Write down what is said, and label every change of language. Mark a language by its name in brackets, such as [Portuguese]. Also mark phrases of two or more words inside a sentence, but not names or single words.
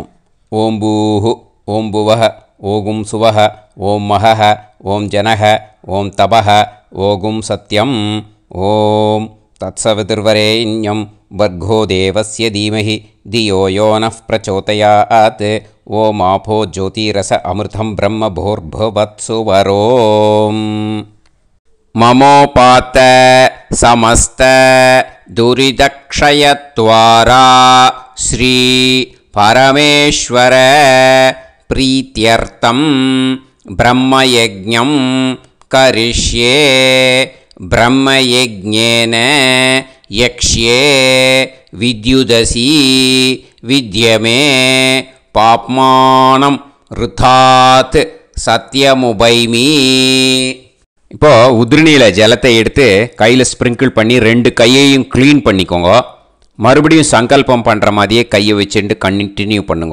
[Sanskrit] ॐ भूः ॐ भुवः ॐ स्वः ॐ महः ॐ जनः ॐ तपः ॐ सत्यम्. ॐ तत्सवितुर्वरेण्यं भर्गो देवस्य धीमहि धियो यो नः प्रचोदयात्. ॐ आपो ज्योतीरस अमृतं ब्रह्म भूर्भुवत्सुवरोम्. ममोपात समस्त दुरिदक्षयत्वारा श्री परमेश्वर प्रीत्यर्थं ब्रह्मयज्ञं करिष्ये. ब्रह्मयज्ञेन यक्ष्ये विद्युदसि विद्यमे पाप्मानम् ऋतात् सत्यमुपैमि. [Tamil] இப்போது உதிரணியில் ஜலத்தை எடுத்து கையில் ஸ்ப்ரிங்கிள் பண்ணி 2 கையையும் க்ளீன் பண்ணிக்கோங்க. மறுபடியும் சங்கல்பம் பண்ணுற மாதிரியே கையை வச்சுட்டு கண்டினியூ பண்ணுங்க.